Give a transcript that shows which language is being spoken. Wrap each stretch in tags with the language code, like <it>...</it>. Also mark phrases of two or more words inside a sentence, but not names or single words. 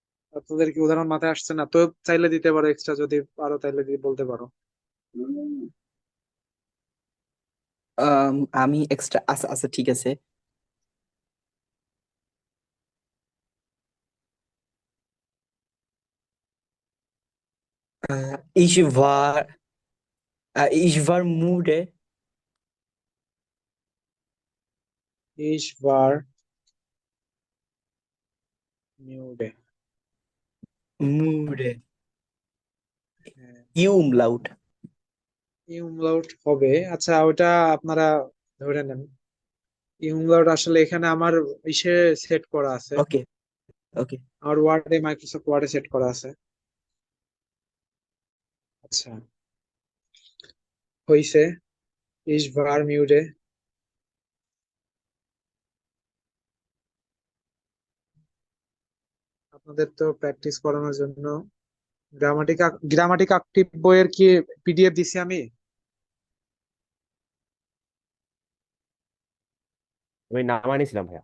<bn>আপনাদের কি উদাহরণ মাথায় আসছে না? তো চাইলে দিতে পারো, এক্সট্রা যদি পারো তাইলে বলতে পারো। আমি এক্সট্রা, আচ্ছা আচ্ছা ঠিক আছে।</bn> <de>Ich war, ich war müde. Ich war müde। Müde.</de> <bn>হ্যাঁ,</bn> <de>Umlaut.</de> <bn>ইউমলাউট হবে। আচ্ছা, ওটা আপনারা ধরে নেন। ইউমলাউট আসলে এখানে আমার ইসে সেট করা আছে,</bn> <en>Okay, okay.</en> <bn>আর ওয়ার্ডে, মাইক্রোসফট ওয়ার্ডে সেট করা আছে। আচ্ছা, হইছে।</bn> <de>Ich war müde।</de> <bn>আপনাদের তো প্র্যাকটিস করানোর জন্য গ্রামাটিক অ্যাক্টিভ বইয়ের কি পিডিএফ দিছি আমি? আমি নামায় নিয়েছিলাম ভাইয়া</bn>